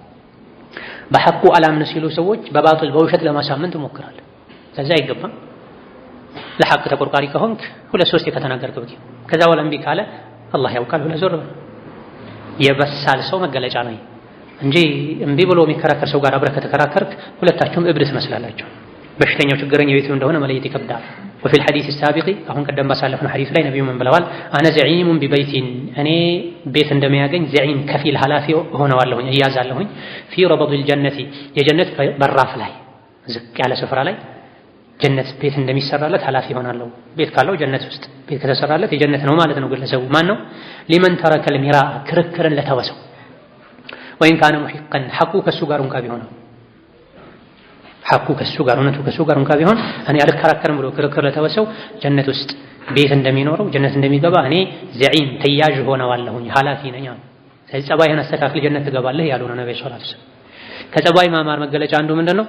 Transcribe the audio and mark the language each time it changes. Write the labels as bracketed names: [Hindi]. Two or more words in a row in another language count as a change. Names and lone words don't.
[Amharic] በሐቁ አላምን ሲሉ ሰዎች በባጥል በውሸት ለማሳመን ትሞክራለህ። ለዛ አይገባም። ለሐቅ ተቆርቋሪ ከሆንክ ሁለት ሶስት ከተናገርክ በቂ። ከዛ በኋላ እምቢ ካለ አላህ ያውቃል ብለህ ዞር በል። የበሳል ሰው መገለጫ ነው እንጂ እምቢ ብሎ የሚከራከር ሰው ጋር አብረህ ከተከራከርክ ሁለታችሁም እብድ ትመስላላችሁ። በሽተኛው ችግረኛው የቱ እንደሆነ መለየት ይከብዳል። [Arabic] وفي الحديث السابق [Amharic] አሁን ቀደም ባሳለፍነው ሐዲስ ላይ ነብዩ ምን ብለዋል? [Arabic] انا زعيم ببيت [Amharic] እኔ ቤት እንደሚያገኝ ዘዒም ከፊል ኃላፊ ሆነዋለሁኝ እያዛለሁኝ [Arabic] في ربض الجنة [Amharic] የጀነት በራፍ ላይ ዝቅ ያለ ስፍራ ላይ ጀነት ቤት እንደሚሰራለት ኃላፊ ሆናለሁ። ቤት ካለው ጀነት ውስጥ ቤት ከተሰራለት የጀነት ነው ማለት ነው። ግለሰቡ ማን ነው? [Arabic] لمن ترك المراء [Amharic] ክርክርን ለተወሰው [Arabic] وإن كان محقا [Amharic] ሐቁ ከሱ ጋር እንኳ ቢሆን ሐቁ ከሱ ጋር እውነቱ ከሱ ጋር እንኳ ቢሆን እኔ አልከራከርም ብሎ ክርክር ለተወሰው ጀነት ውስጥ ቤት እንደሚኖረው ጀነት እንደሚገባ እኔ ዘዒም ተያዥ ሆነዋለሁኝ ኃላፊ ነኝ። ስለዚህ ጸባይህን አስተካክል ጀነት ትገባለህ ያሉ ነው ነብዩ [Arabic] صلى الله عليه وسلم። [Amharic] ከጸባይ ማማር መገለጫ አንዱ ምንድነው?